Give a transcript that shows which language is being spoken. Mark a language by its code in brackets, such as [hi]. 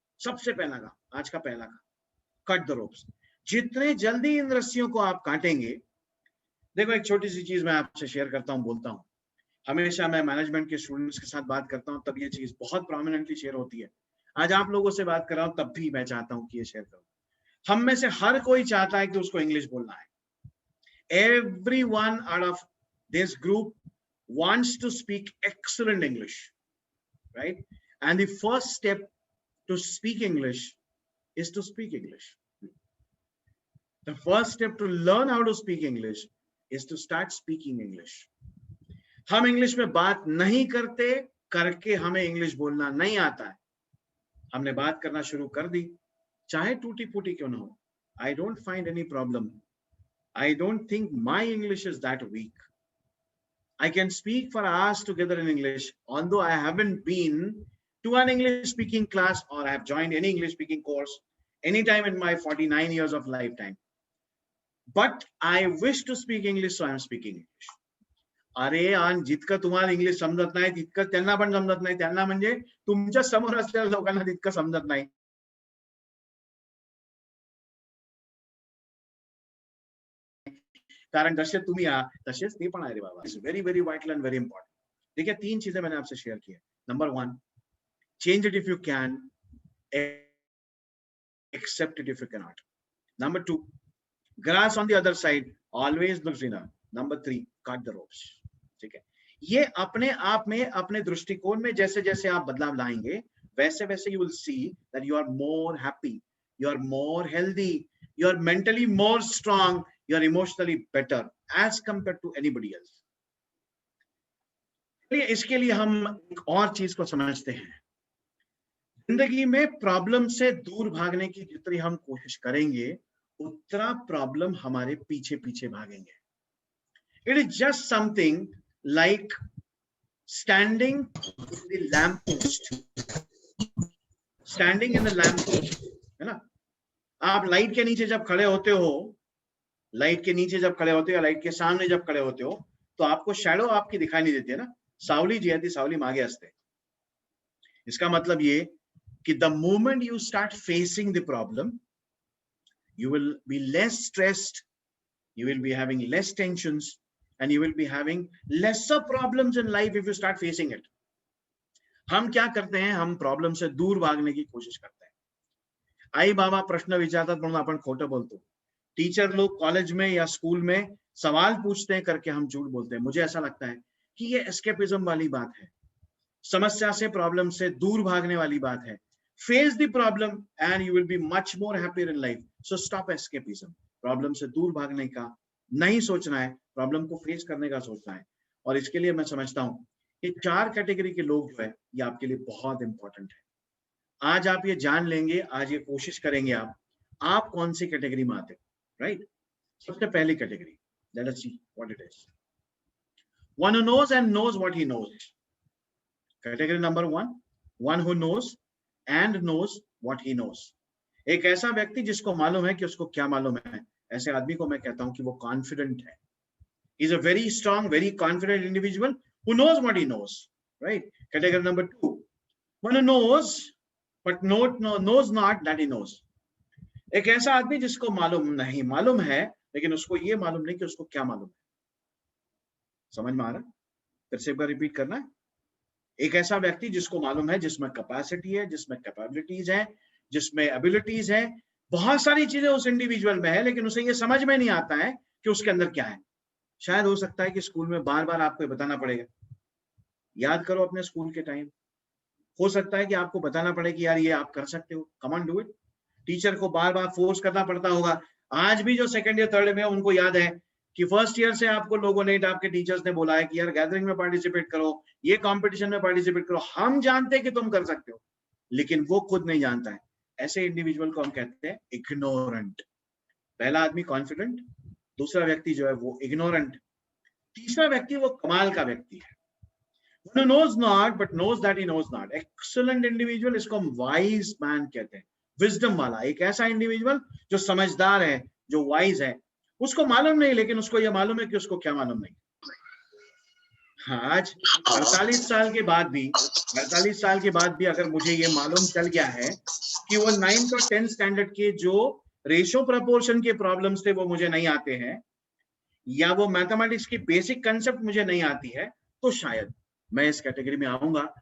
[hi] सबसे पहला काम, आज का पहला काम, [en] Cut the ropes. [hi] जितने जल्दी इन रस्सियों को आप काटेंगे, देखो एक छोटी सी चीज मैं आपसे शेयर करता हूं, बोलता हूं, हमेशा मैं मैनेजमेंट के स्टूडेंट्स के साथ बात करता हूं तब ये चीज बहुत प्रोमिनेंटली शेयर होती है। आज आप लोगों से बात कर रहा हूं तब भी मैं चाहता हूं कि ये शेयर करूं। हम में से हर कोई चाहता है कि उसको इंग्लिश बोलना है। [en] Everyone out of this group wants to speak excellent English, right? And the first step to speak English is to speak English. The first step to learn how to speak English is to start speaking English. [hi] हम English में बात नहीं करते, करके हमें English बोलना नहीं आता है। हमने बात करना शुरू कर दी, चाहे टूटी फूटी क्यों ना हो। [en] I don't find any problem. I don't think my English is that weak. I can speak for hours together in English, although I haven't been to an English speaking class or I have joined any English speaking course anytime in my 49 years of lifetime. But I wish to speak English, so I am speaking English. [mr] अरे आणि जितकं तुम्हाला English समजत नाही तितकं त्यांना पण समजत नाही, त्यांना म्हणजे तुमच्या समोर असलेल्या लोकांना तितकं समजत नाही। कारण जसे तुम्ही आहात तसेच ते पण आहे रे बाबा। [en] It's very very vital and very important. [hi] देखिए 3 चीजें मैंने आपसे शेयर की है। [en] Number 1, change it if you can, accept it if you can not. Number 2, grass on the other side always looks greener. Number 3, cut the ropes. [hi] ठीक है, ये अपने आप में, अपने दृष्टिकोण में जैसे जैसे आप बदलाव लाएंगे वैसे वैसे [en] You will see that you are more happy, you are more healthy, you are mentally more strong, you are emotionally better as compared to anybody else. [hi] इसके लिए हम एक और चीज को समझते हैं। जिंदगी में प्रॉब्लम से दूर भागने की जितनी हम कोशिश करेंगे उतना प्रॉब्लम हमारे पीछे पीछे भागेंगे। [en] It is just something like standing in the lamp post, standing in the lamp post, है ना। [hi] आप लाइट के नीचे जब खड़े होते हो, लाइट के नीचे जब खड़े होते हो या लाइट के सामने जब खड़े होते हो तो आपको शैडो आपकी दिखाई नहीं देती है ना, [mr] सावली जी आती, सावली मागे असते। [hi] इसका मतलब ये कि [en] The moment you start facing the problem you will be less stressed, you will be having less tensions and you will be having lesser problems in life if you start facing it. [hi] हम क्या करते हैं, हम problem से दूर भागने की कोशिश करते हैं। [mr] आई बाबा प्रश्न विचारतात म्हणून आपण खोटं बोलतो, [hi] टीचर लोग कॉलेज में या स्कूल में सवाल पूछते हैं करके हम झूठ बोलते हैं। मुझे ऐसा लगता है कि ये एस्केपिज्म वाली बात है, समस्या से, प्रॉब्लम से दूर भागने वाली बात है। [en] Face the problem and you will be much more happier in life. So stop escapism. [hi] Problem से दूर भागने का नहीं सोचना है, प्रॉब्लम को फेस करने का सोचना है। और इसके लिए मैं समझता हूं कि 4 कैटेगरी के लोग जो है ये आपके लिए बहुत इंपॉर्टेंट है। आज आप ये जान लेंगे, आज ये कोशिश करेंगे आप, आप कौन सी कैटेगरी में आते हो, राइट? सबसे पहली category, [en] Let us see what it is. One who knows and knows what he knows. Category number one who knows and knows what he knows. [hi] एक ऐसा व्यक्ति जिसको मालूम है कि उसको क्या मालूम है, ऐसे आदमी को मैं कहता हूं कि वो कॉन्फिडेंट है। [en] He's a very strong, very confident individual who knows what he knows, right? Category number 2, one who knows but knows not that he knows. [hi] एक ऐसा आदमी जिसको मालूम है लेकिन उसको ये मालूम नहीं कि उसको क्या मालूम है। समझ में आ रहा? फिर से एक बार रिपीट करना है। एक ऐसा व्यक्ति जिसको मालूम है, जिसमें कैपेसिटी है, जिसमें कैपेबिलिटीज है, जिसमें एबिलिटीज है, बहुत सारी चीजें उस इंडिविजुअल में है, लेकिन उसे ये समझ में नहीं आता है कि उसके अंदर क्या है। शायद हो सकता है कि स्कूल में बार बार आपको बताना पड़ेगा, याद करो अपने स्कूल के टाइम। हो सकता है कि आपको बताना पड़े कि यार ये आप कर सकते हो, [en] Come on do it. [hi] Teacher को बार बार फोर्स करना पड़ता होगा। आज भी जो सेकंड ईयर थर्ड में उनको याद है कि फर्स्ट ईयर से आपको लोगों ने, आपके टीचर्स ने बोला है कि यार गैदरिंग में पार्टिसिपेट करो, ये कंपटीशन में पार्टिसिपेट करो। हम जानते हैं कि तुम कर सकते हो, लेकिन वो खुद नहीं जानता है। ऐसे इंडिविजुअल को हम कहते हैं इग्नोरेंट। पहला आदमी कॉन्फिडेंट, दूसरा व्यक्ति जो है वो इग्नोरेंट, तीसरा व्यक्ति वो कमाल का व्यक्ति है। [en] One who knows not but knows that he knows not. Excellent individual, [hi] इसको हम wise man कहते हैं, विजडम वाला। एक ऐसा इंडिविजुअल जो समझदार है, जो वाइज है, उसको मालूम नहीं लेकिन उसको यह मालूम है कि उसको क्या मालूम नहीं। आज 48 साल के बाद भी अगर मुझे ये मालूम चल गया है कि वो 9th और 10th स्टैंडर्ड के जो रेशियो प्रपोर्शन के प्रॉब्लम्स थे वो मुझे नहीं आते हैं, या वो मैथमेटिक्स की बेसिक कंसेप्ट मुझे नहीं आती है, तो शायद मैं इस कैटेगरी में आऊंगा।